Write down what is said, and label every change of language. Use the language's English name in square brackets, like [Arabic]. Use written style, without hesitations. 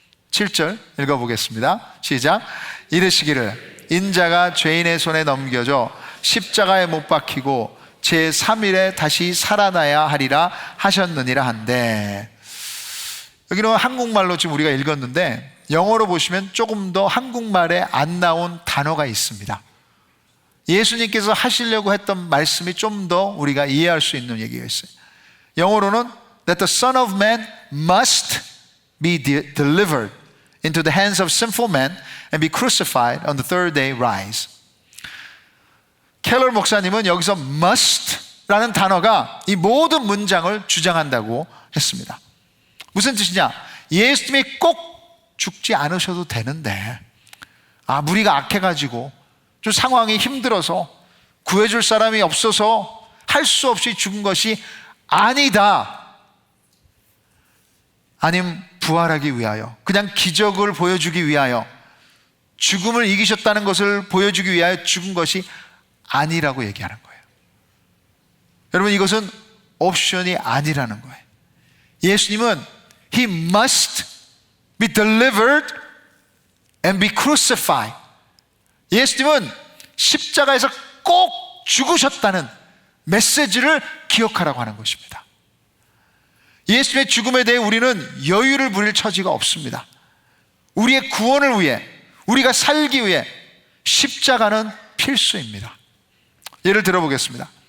[Korean] 7절 읽어보겠습니다. 시작. 이르시기를 인자가 죄인의 손에 넘겨져 십자가에 못 박히고 제3일에 다시 살아나야 하리라 하셨느니라 한데, 여기는 한국말로 지금 우리가 읽었는데 영어로 보시면 조금 더 한국말에 안 나온 단어가 있습니다. 예수님께서 하시려고 했던 말씀이 좀 더 우리가 이해할 수 있는 얘기가 있어요. 영어로는 [English] that the Son of Man must be delivered into the hands of sinful men and be crucified on the third day rise. [Korean] 켈러 목사님은 여기서 must라는 단어가 이 모든 문장을 주장한다고 했습니다. 무슨 뜻이냐? 예수님이 꼭 죽지 않으셔도 되는데, 무리가 악해가지고 좀 상황이 힘들어서 구해줄 사람이 없어서 할 수 없이 죽은 것이 아니다. 아님 부활하기 위하여, 그냥 기적을 보여주기 위하여, 죽음을 이기셨다는 것을 보여주기 위하여 죽은 것이 아니라고 얘기하는 거예요. 여러분, 이것은 옵션이 아니라는 거예요. 예수님은 [English] He must be delivered and be crucified. [Korean] 예수님은 십자가에서 꼭 죽으셨다는 메시지를 기억하라고 하는 것입니다. 예수님의 죽음에 대해 우리는 여유를 부릴 처지가 없습니다. 우리의 구원을 위해, 우리가 살기 위해 십자가는 필수입니다. 예를 들어보겠습니다.